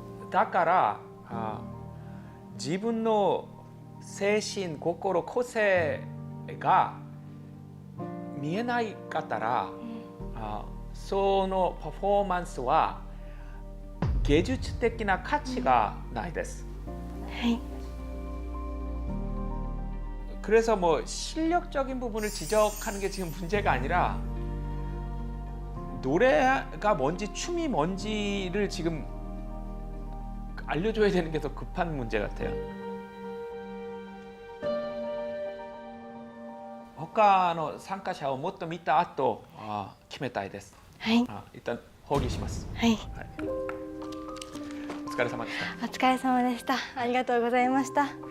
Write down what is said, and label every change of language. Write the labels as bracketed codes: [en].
[ja] だから自分の精神心個性が見えないかったら、そのパフォーマンスは芸術的な価値がないです。はい [ko] 그래서 뭐 실력적인 부분을 지적하는 게 지금 문제가 아니라 노래가 뭔지 춤이 뭔지를 지금 알려줘야 되는 게 더 급한 문제 같아요. [ja] 他の参加者をもっと見た後決めたいです。はい [ko] 일단 [ja] 放棄します。はいお疲れ様でした。お疲れ様でしたありがとうございました